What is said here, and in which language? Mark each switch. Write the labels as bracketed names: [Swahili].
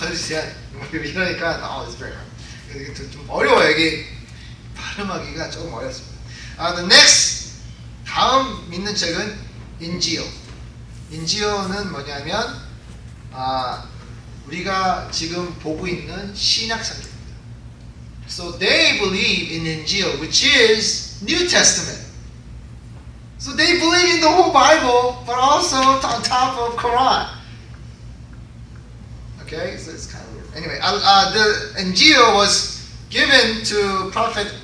[Korean] 이러니까 [English] it's very hard. [Korean] 좀 어려워요. 이게 발음하기가 조금 어렵습니다. [English] The next [Korean] 다음 믿는 책은 인지오. 인지오는 뭐냐면 우리가 지금 보고 있는 신약 성경입니다. [English] So they believe in Injil, which is New Testament. So they believe in the whole Bible, but also on top of Quran. Okay, so it's kind of weird. Anyway, the Injil was given to Prophet